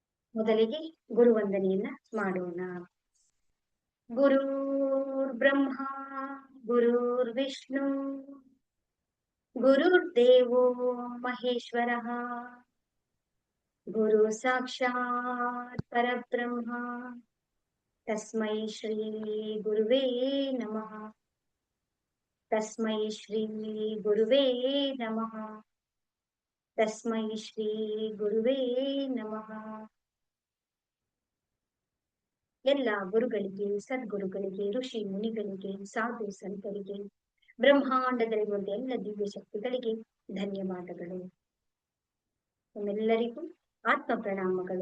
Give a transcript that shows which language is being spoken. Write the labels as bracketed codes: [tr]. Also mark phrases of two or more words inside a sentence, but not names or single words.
[kn] ಮೊದಲಿಗೆ ಗುರುವಂದನೆಯನ್ನ ಮಾಡೋಣ. [sa] ಗುರುರ್ ಬ್ರಹ್ಮ ಗುರುರ್ ವಿಷ್ಣು ಗುರುರ್ದೇವೋ ಮಹೇಶ್ವರಃ ಗುರು ಸಾಕ್ಷಾತ್ ಪರಬ್ರಹ್ಮ ತಸ್ಮೈ ಶ್ರೀ ಗುರುವೇ ನಮಃ. ತಸ್ಮೈ ಶ್ರೀ ಗುರುವೇ ನಮಃ. ತಸ್ಮೈ ಶ್ರೀ ಗುರುವೇ ನಮಃ. [kn] ಎಲ್ಲ ಗುರುಗಳಿಗೆ, ಸದ್ಗುರುಗಳಿಗೆ, ಋಷಿ ಮುನಿಗಳಿಗೆ, ಸಾಧು ಸಂತರಿಗೆ, ಬ್ರಹ್ಮಾಂಡದಲ್ಲಿರುವಂತ ಎಲ್ಲ ದಿವ್ಯ ಶಕ್ತಿಗಳಿಗೆ ಧನ್ಯವಾದಗಳು. ನಿಮ್ಮೆಲ್ಲರಿಗೂ ಆತ್ಮ ಪ್ರಣಾಮಗಳು.